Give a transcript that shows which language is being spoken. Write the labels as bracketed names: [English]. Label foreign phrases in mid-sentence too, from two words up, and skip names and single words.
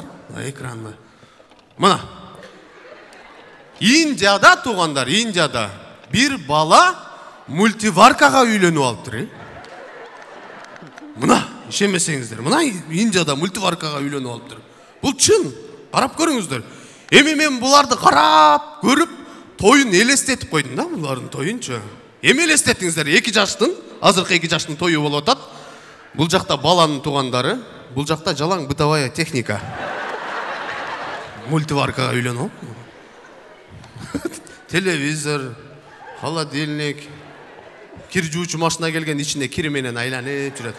[Kazakh] Экранға. Мына. Индияда туғандар, Индияда бір бала мультиваркаға үйленіп алып тұр. Мына, ішемесеңіздер. Мына Индияда мультиваркаға үйленіп алып тұр. Бұл чын. Қарап көріңіздер. [Kyrgyz] Эми мен буларды карап, көрүп, тоюн элестетип койдум да, булардын тоюнчу. Эми элестеттиңиздер, 2 жаштын, азыркы 2 жаштын тою болуп атат. Бул жакта баланын туугандары, бул жакта жалаң [Russian] бытовая техника. [Kyrgyz] Мультиваркага үйлөнүп. Телевизор, холодильник, кир жуучу машина келген, ичинде кири менен айланып жүрөт.